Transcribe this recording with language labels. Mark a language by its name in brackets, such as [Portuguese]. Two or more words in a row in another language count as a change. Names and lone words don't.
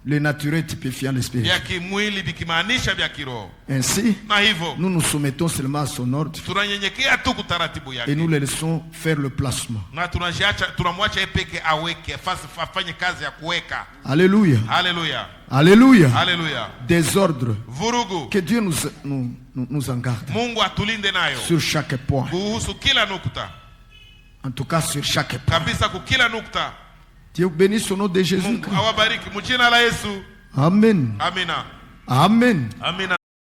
[French] Le naturel typifiant le spirituel. Ainsi, nous nous soumettons seulement à son ordre et nous le laissons faire le placement. Alléluia. Alléluia. Alléluia. Alléluia. Désordre. [Swahili] Vurugu. [French] Que Dieu nous en garde. [Swahili] Mungu atulinde nayo. [French] Sur chaque point. [Swahili] Kuhusu kila nukta. [French] En tout cas sur chaque point. [Swahili] Kabisa kukila nukta. [French] Dieu bénisse au nom de Jésus. [Swahili] Mungu awabariki mujina la Yesu. [French] Amen. [Swahili] Amina. [French] Amen. [Swahili] Amina.